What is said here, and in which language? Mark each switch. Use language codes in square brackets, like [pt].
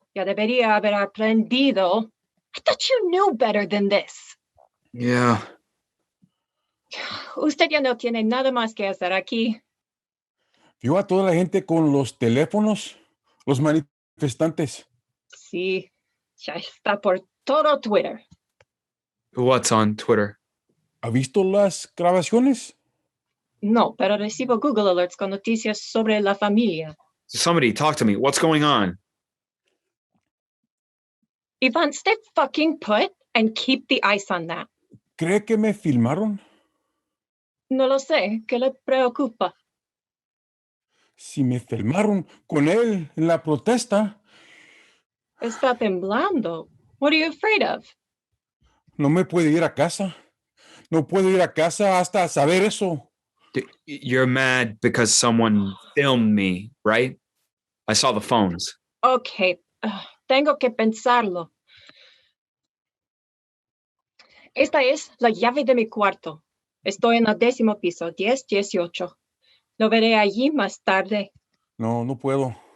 [es] Ya debería haber aprendido. [en] I thought you knew better than this. Yeah. [es] Usted ya no tiene nada más que hacer aquí. Vio a toda la gente con los teléfonos, los manifestantes. Sí, ya está por todo Twitter. [en] What's on Twitter? [es] ¿Ha visto las grabaciones? No, pero recibo Google Alerts con noticias sobre la familia. [en] Somebody talk to me. What's going on? Ivan, stay fucking put and keep the ice on that. [es] ¿Cree que me filmaron? No lo sé. ¿Qué le preocupa? Si me filmaron con él en la protesta, Está temblando. [en] What are you afraid of? [es] no me puedo ir a casa. No puedo ir a casa hasta saber eso. [en] You're mad because someone filmed me, right? I saw the phones. [es] Okay, tengo que pensarlo. Esta es la llave de mi cuarto. Estoy en el 10º piso, 10-18. Lo veré allí más tarde. No, no puedo.